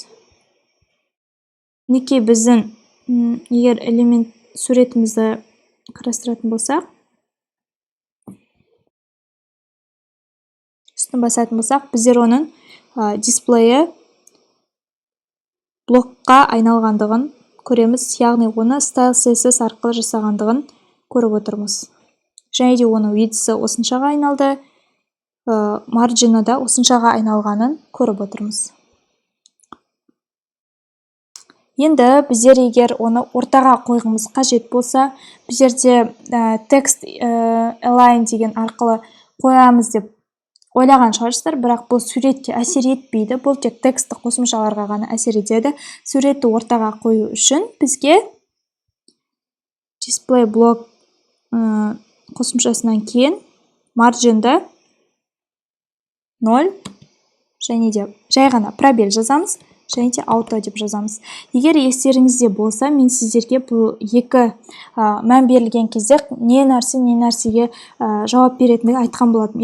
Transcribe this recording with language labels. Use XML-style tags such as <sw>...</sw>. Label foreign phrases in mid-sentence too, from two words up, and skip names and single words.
<kk>Мінекей біздің егер элемент суретімізді қарастыратын болсақ, үстін басатын болсақ, біздер оның дисплейі блокқа айналғандығын көреміз, яғни оны</kk> <en>style CSS</en> <kk>арқылы жасағандығын көріп отырмыз. Және де оның width'і осыншаға айналды, margin'ы да осыншаға айналғанын көріп отырмыз. Енді біздер егер оны ортаға қойғымыз қажет болса, біздерде</kk> <en>text align</en> <kk>деген арқылы қоямыз деп ойлаған шығарсыздар, бірақ бұл суретке әсер етпейді. Бұл тек тексті қосымшаларға ғана әсер етеді. Суретті ортаға қою үшін бізге</kk> <en>display block</en> <kk>қосымшасынан кейін margin'ды 0 және де жай ғана пробел жазамыз, және де auto деп жазамыз. Егер естеріңізде болса, мен сіздерге бұл екі мән берілген кезде не нәрсеге жауап беретіндігі айтқан болатым.</kk>